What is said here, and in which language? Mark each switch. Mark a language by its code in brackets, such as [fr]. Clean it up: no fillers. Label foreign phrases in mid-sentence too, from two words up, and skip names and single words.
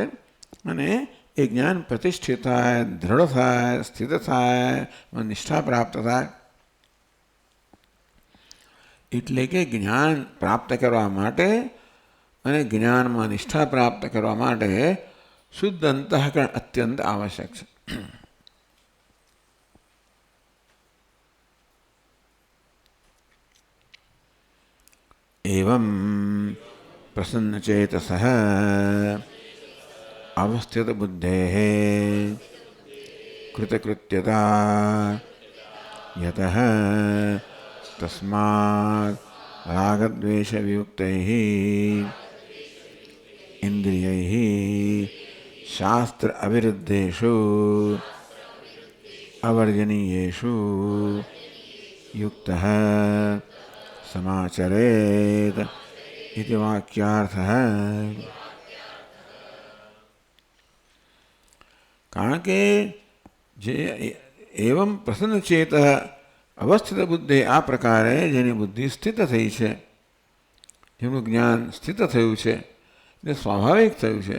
[gu] અને એ જ્ઞાન પ્રતિષ્ઠિત થાય, દ્રઢ થાય, સ્થિત થાય, નિષ્ઠા પ્રાપ્ત થાય. એટલે કે જ્ઞાન પ્રાપ્ત કરવા માટે અને જ્ઞાનમાં નિષ્ઠા પ્રાપ્ત કરવા માટે શુદ્ધ અંતઃકરણ અત્યંત આવશ્યક છે. [sa] एवं प्रसन्नचेतसः अवस्थितबुद्धेः कृतकृत्यता यतः तस्मात् रागद्वेषवियुक्तैः इन्द्रियैः शास्त्र अविरुद्धेषु अवर्जनीयेषु युक्तः समाचरेत इति वाक्यार्थः. [gu] કારણ કે જે એવમ પ્રસન્નચેત અવસ્થિત બુદ્ધિ, આ પ્રકારે જેની બુદ્ધિ સ્થિત થઈ છે, જેનું જ્ઞાન સ્થિત થયું છે, એટલે સ્વાભાવિક થયું છે.